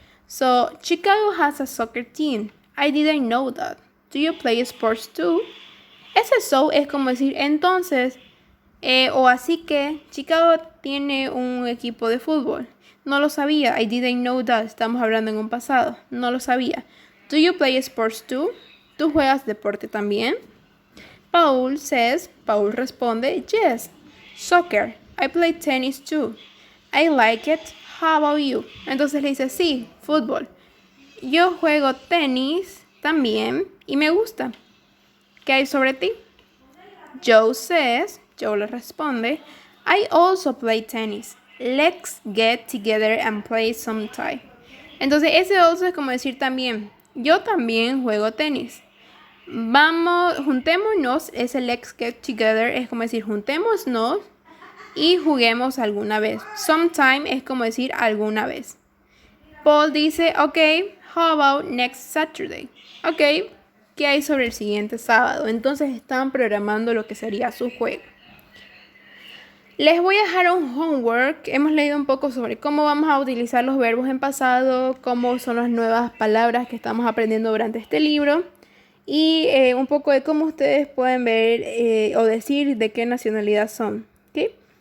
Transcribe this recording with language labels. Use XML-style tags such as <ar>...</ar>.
<en>So, Chicago has a soccer team. I didn't know that. Do you play sports too?</en> <es>Ese so es como decir entonces, o así que, Chicago tiene un equipo de fútbol. No lo sabía.</es> <en>I didn't know that.</en> <es>Estamos hablando en un pasado. No lo sabía.</es> <en>Do you play sports too?</en> <es>¿Tú juegas deporte también? Paul responde,</es> <en>yes, soccer. I play tennis too. I like it. How about you?</en> <es>Entonces le dice, sí, fútbol. Yo juego tenis también y me gusta. ¿Qué hay sobre ti? Joe le responde,</es> <en>I also play tennis. Let's get together and play sometime.</en> <es>Entonces ese also es como decir también, yo también juego tenis. Vamos, juntémonos, ese</es> <en>let's get together</en> <es>es como decir juntémonos y juguemos alguna vez. Sometime es como decir alguna vez. Paul dice,</es> <en>ok, how about next Saturday?</en> <es>Ok, ¿qué hay sobre el siguiente sábado? Entonces están programando lo que sería su juego. Les voy a dejar un homework. Hemos leído un poco sobre cómo vamos a utilizar los verbos en pasado, cómo son las nuevas palabras que estamos aprendiendo durante este libro y un poco de cómo ustedes pueden ver o decir de qué nacionalidad son. ¿Okay?</es>